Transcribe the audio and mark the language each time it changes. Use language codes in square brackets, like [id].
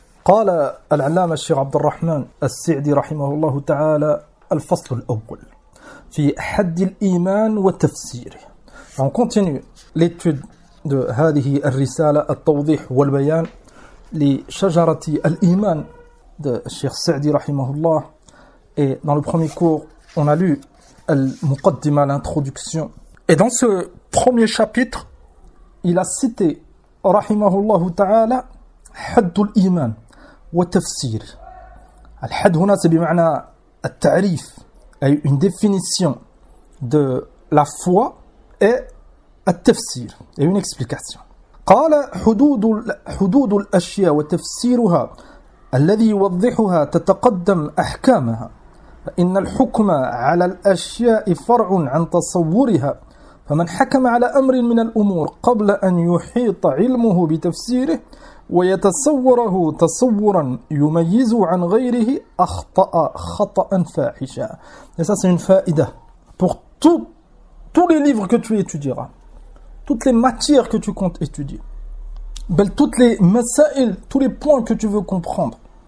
[ar] قال العلامة الشيخ عبد الرحمن السعدي رحمه الله تعالى الفصل الأول في حد الإيمان وتفسيره. [fr] On continue l'étude de [ar] هذه الرسالة التوضيح والبيان لشجرة الإيمان de الشيخ السعدي رحمه الله. [fr] Et dans le premier cours, on a lu المقدمة, l'introduction. Et dans ce premier chapitre, il a cité [ar] رحمه الله تعالى حد الإيمان وتفسير. الحد هنا بمعنى التعريف, أي [fr] une définition de la foi et [ar] التفسير, أي [fr] une explication. [ar] قال حدود الأشياء وتفسيرها الذي يوضحها تتقدم أحكامها فإن الحكم على الأشياء فرع عن تصورها فمن حكم على أمر من الأمور قبل أن يحيط علمه بتفسيره ويتصوره تصورا يميز عن غيره أخطأ خطأ فاحشا. [fr] Et ça, c'est une faïda pour tous les livres que tu étudieras, toutes les matières que tu comptes étudier, belle, toutes les masaïl, tous les points que tu veux comprendre.